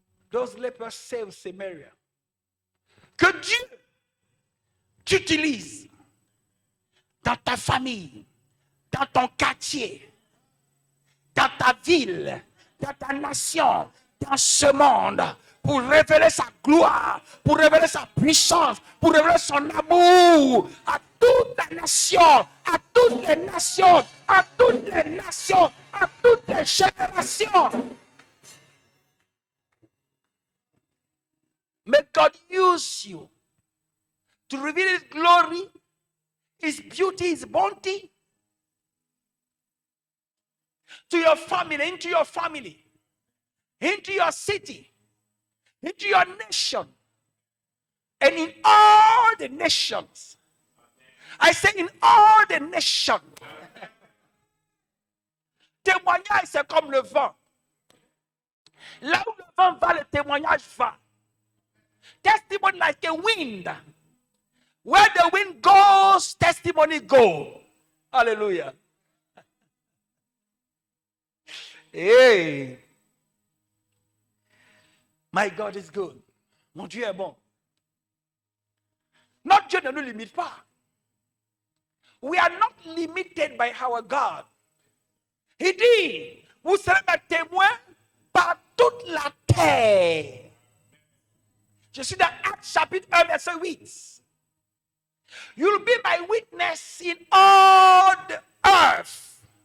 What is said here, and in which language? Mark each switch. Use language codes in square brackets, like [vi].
[en] Those lepers saved Samaria. [fr] Que Dieu t'utilise dans ta famille, dans ton quartier, dans ta ville, dans ta nation, dans ce monde, pour révéler sa gloire, pour révéler sa puissance, pour révéler son amour à toute la nation, à toutes les nations, à toutes les nations, à toutes les générations. [en] May God use you to reveal His glory, His beauty, His bounty to your family, into your family, into your city, into your nation, and in all the nations. I say in all the nations. [fr] Témoignage, c'est comme le vent. Là où le vent va, le témoignage va. [en] Testimony like a wind. Where the wind goes, testimony go. Hallelujah. Hey. My God is good. [fr] Mon Dieu est bon. Notre Dieu ne nous limite pas. [en] We are not limited by our God. [fr] Il dit, vous serez mes témoins par toute la terre. Je suis dans Actes chapitre 1, verset 8. [en] You'll be my witness in all the earth.